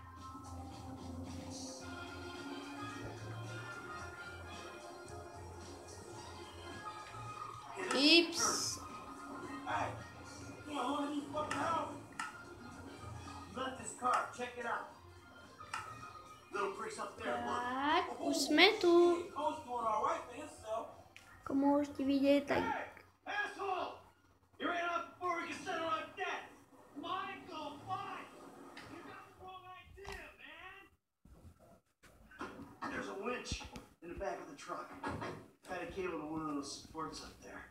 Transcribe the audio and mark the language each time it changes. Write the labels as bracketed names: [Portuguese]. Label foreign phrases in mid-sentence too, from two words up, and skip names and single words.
[English] Ips. Hey, you know, one of these fucking houses. Left this car, check it out. Little pricks up there, look. [Czech] Tak, už jsme tu. [English] Coast doing all right for himself. [Slovak] Ako môžete vidieť, tak [English] Hey, asshole! You ran off before we could settle on debt. Michael, fine. You got the wrong idea, man. There's a winch in the back of the truck. Tied a cable to one of those supports up there.